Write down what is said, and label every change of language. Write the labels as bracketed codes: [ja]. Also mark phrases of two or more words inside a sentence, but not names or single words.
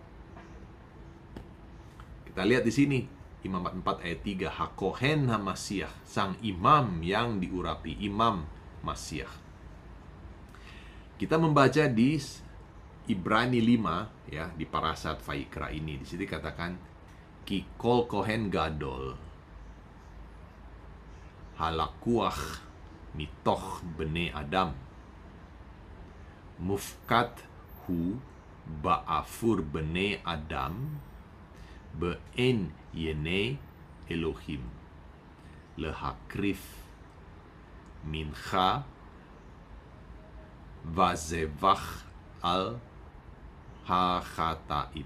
[id] Kita lihat di sini, Imamat 4 ayat 3, [he] הכהן המשיח, [id] sang imam yang diurapi, imam Masiah. Kita membaca di Ibrani 5 ya, di Parashat Vayikra ini. Di sini katakan [he] כי כל כהן גדול הלקוח מתוך בני אדם מופקד הוא בעבור בני אדם בעיני אלהים להקריב מנחה וזבח על החטאים.